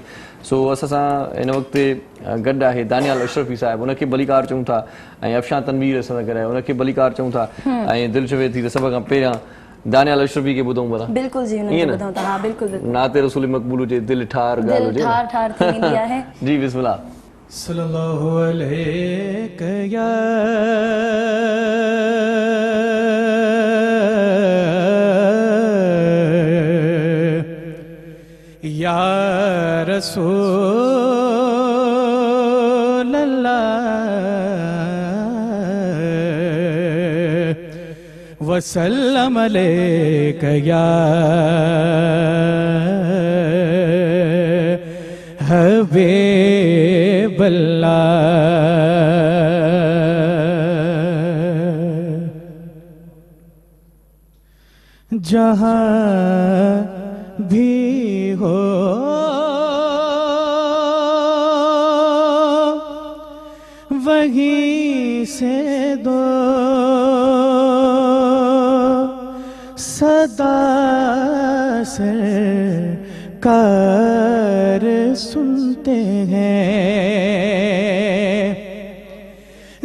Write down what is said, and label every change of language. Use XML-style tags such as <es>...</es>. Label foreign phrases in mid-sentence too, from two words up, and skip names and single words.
<sd>सो असां सां हिन वक़्तु गॾु आहे दानियाल अशरफी साहिबु, उनखे भलीकार चऊं था, ऐं अफ़शान तनवीर असां सां गॾु आहे, उनखे भलीकार चऊं था। ऐं दिलि चवे थी त सभ खां पहिरियां दानियाल अशरफी खे ॿुधूं भला। बिल्कुलु जी, हुनखे ॿुधूं था। हा बिल्कुलु। नाते रसूल मक़बूल हुजे, दिलि ठार ॻाल्हि हुजे, ठार ठार थी वेंदी आहे। जी बिस्मिल्लाह।</sd> <ar>صلى الله عليه يا رسول الله وسلم عليك يا حبيب الله.</ar> <ur>جہاں بھی ہو وہیں سے دو صدا سے کار سنتے ہیں.</ur>